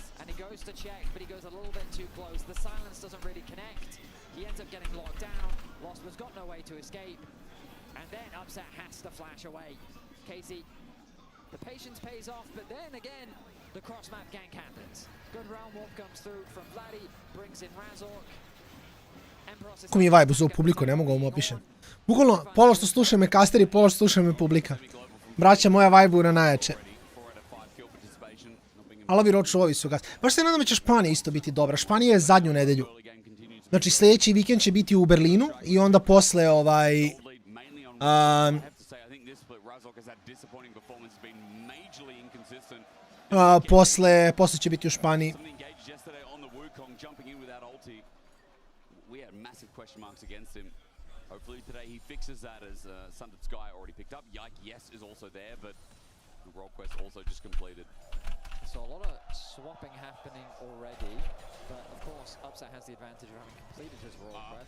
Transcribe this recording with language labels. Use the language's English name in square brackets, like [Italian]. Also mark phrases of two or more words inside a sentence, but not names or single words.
[English] And he goes to check, but he goes a little bit too close. The silence doesn't really connect. He ends up getting locked down. Losper's got no way to escape. And then Upset has to flash away. Casey, the patience pays off, but then again, the cross map gank happens. Good round warp comes through from Vladi, brings in Razork. [Serbian] Kako mi je vibe uz ovu publiku, ne mogu vam opišem. Bukvalno, pola što slušaju me kasteri, pola što slušaju me publika. Braća moja vibe na najjače. Ali ovi ročovi su gas. Baš se nadam da će Španija isto biti dobra. Španija je zadnju nedelju. Znači sljedeći vikend će biti u Berlinu i onda posle posle će biti u Španiji. [English] Question marks against him. Hopefully today he fixes that as Sundered Sky already picked up. Yike, yes, is also there, but the role quest also just completed. So a lot of swapping happening already, but of course Upset has the advantage of having completed his role quest.